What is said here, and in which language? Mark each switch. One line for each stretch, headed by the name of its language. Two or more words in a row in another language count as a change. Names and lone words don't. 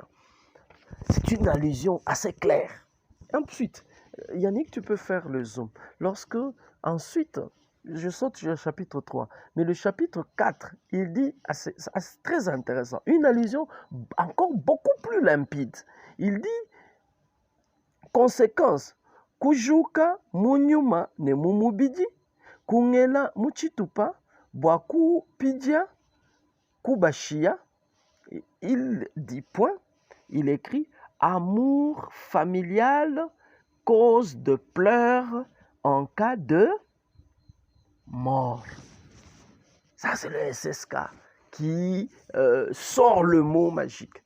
French: C'est une allusion assez claire. Ensuite, Yannick, tu peux faire le zoom. Lorsque, ensuite, je saute sur le chapitre 3, mais le chapitre 4, il dit, c'est très intéressant, une allusion encore beaucoup plus limpide. Il dit, conséquence,
Luba-Lulua: kujuka munyuma ne mumubidi, kungela muchitupa, boaku pidia, kubashia.
French: Il dit point, il écrit, amour familial, cause de pleurs en cas de mort. Ça, c'est le SSK qui sort le mot magique.